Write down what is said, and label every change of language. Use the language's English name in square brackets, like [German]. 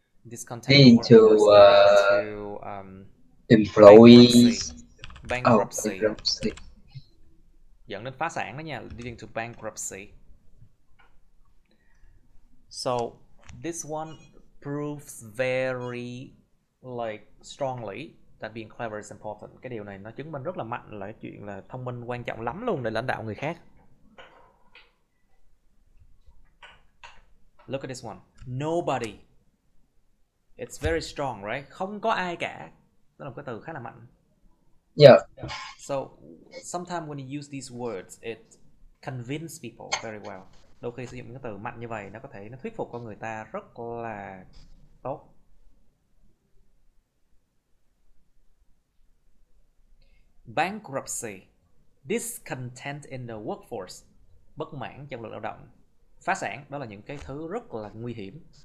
[English] This content of workforce leading to employees. bankruptcy. Bankruptcy. [Vietnamese] Dẫn đến phá sản đó nha, [English] leading to bankruptcy. So this one proves very like strongly that being clever is important. [Vietnamese] Cái điều này nó chứng minh rất là mạnh là cái chuyện là thông minh quan trọng lắm luôn để lãnh đạo người khác. [English] Look at this one. Nobody. It's very strong, right? [Vietnamese] Không có ai cả. Đó là một cái từ khá là mạnh. [English] Yeah. So sometimes when you use these words, it convince people very well. [Vietnamese] Đôi khi sử dụng những cái từ mạnh như vậy nó có thể nó thuyết phục con người ta rất là tốt. [English] Bankruptcy, discontent in the workforce, [Vietnamese] bất mãn trong lực lao động, phá sản, đó là những cái thứ rất là nguy hiểm.